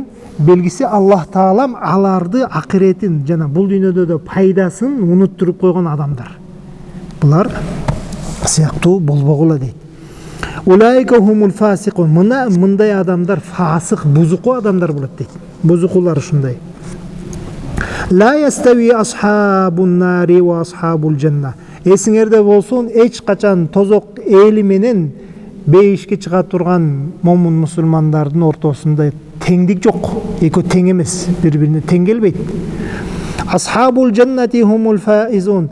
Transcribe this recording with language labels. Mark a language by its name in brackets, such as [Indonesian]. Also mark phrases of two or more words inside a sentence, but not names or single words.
[Kyrgyz] Белгиси Аллах Таалам аларды акыретин жана бул дүйнөдө да пайдасын унуттуруп койгон адамдар. Булар сыяктуу болбогула дейт. [Arabic] أولئك هم الفاسقون. [Kyrgyz] Мындай адамдар фасык, бузуку адамдар болот дейт. Бузукулар ушундай. [Arabic] لا يستوي أصحاب النار وأصحاب الجنة. [Kyrgyz] Эсиңерде болсун, эч качан тозок эли менен бейишке чыга турган момун мусулмандардын ортосунда теңдик жок. Экөө тең эмес, бири-бирине тең келбейт. [Arabic] أصحاب الجنة هم الفائزون.